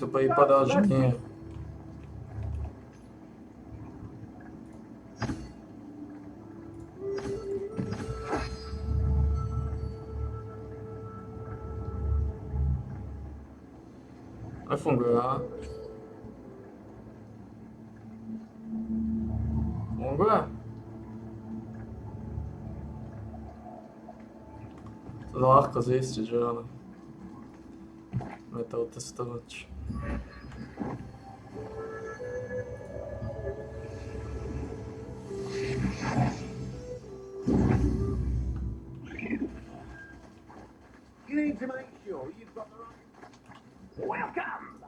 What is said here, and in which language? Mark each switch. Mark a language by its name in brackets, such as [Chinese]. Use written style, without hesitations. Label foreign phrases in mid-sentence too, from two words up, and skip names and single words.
[Slovak] to prípadá, že nie. Nefunguje, a? Funguje? To je ľahko zistiť, že áno. Môžeme to otestovať. [English] You need to make sure you've got the right. Welcome.